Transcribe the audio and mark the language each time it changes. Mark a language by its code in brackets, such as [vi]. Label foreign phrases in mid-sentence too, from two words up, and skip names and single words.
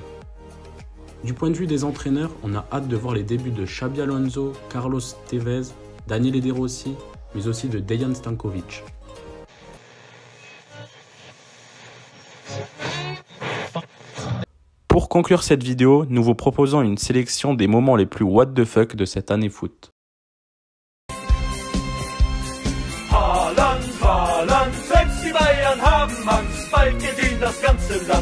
[fr] Du point de vue des entraîneurs, on a hâte de voir les débuts de Xabi Alonso, Carlos Tevez, Daniele De Rossi, mais aussi de Dejan Stankovic. Pour conclure cette vidéo, nous vous proposons une sélection des moments les plus [en] what the fuck [fr] de cette année foot. [de] Haaland, Haaland, selbst die Bayern haben Angst, bald gedient das ganze Land.